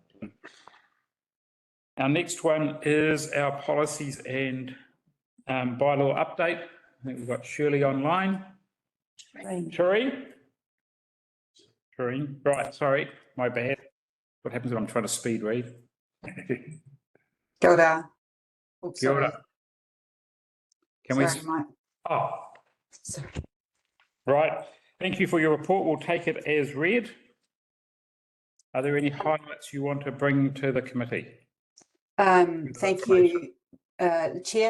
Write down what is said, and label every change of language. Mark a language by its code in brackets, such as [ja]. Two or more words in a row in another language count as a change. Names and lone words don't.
[en] Our next one is our policies and bylaw update. I think we've got Shirley online. Shireen, right, sorry, my bad. What happens when I'm trying to speed read? [mi] Kia ora. Oops, Kia ora. [en] Can we? sorry, Mike. Oh, Sorry. right. Thank you for your report. We'll take it as read. Are there any highlights you want to bring to the committee? Thank you, Chair.